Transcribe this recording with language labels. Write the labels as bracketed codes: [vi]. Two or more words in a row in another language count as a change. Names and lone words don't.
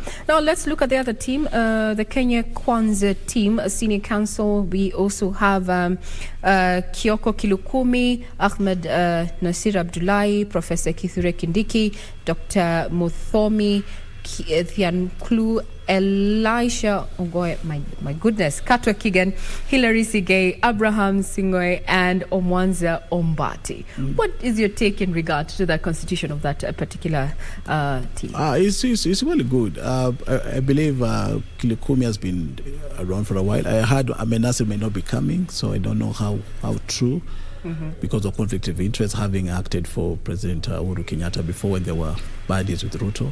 [en] Now let's look at the other team, the Kenya Kwanza team, senior counsel. We also have Kioko Kilukumi, Ahmed Nasir Abdullahi, Professor Kithure Kindiki, Dr. Muthomi Thianklu, Elisha Ogoy, my goodness, Katwa Kigan, Hilary Sigei, Abraham Singoy, and Omwanza Ombati. What is your take in regard to the constitution of that particular team? It's really good. I believe Kilukumi has been around for a while. I heard Amenase may not be coming, so I don't know how true. Because of conflict of interest, having acted for President Uhuru Kenyatta before when there were buddies with Ruto.